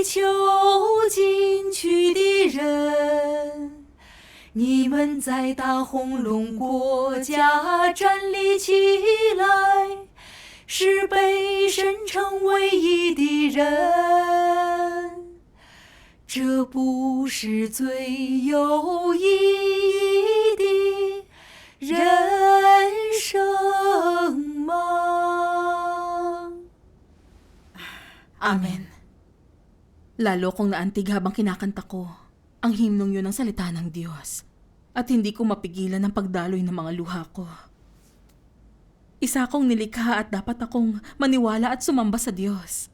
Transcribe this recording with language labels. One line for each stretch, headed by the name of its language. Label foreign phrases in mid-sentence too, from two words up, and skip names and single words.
Chinese: 求进取的人，你们在大红龙国家站立起来，是被神称唯一的人，这不是最有意义的人生吗？
Filipino: Amen. Lalo kong naantig habang kinakanta ko ang himnong yun ng salita ng Diyos at hindi ko mapigilan ang pagdaloy ng mga luha ko. Isa akong nilikha at dapat akong maniwala at sumamba sa Diyos.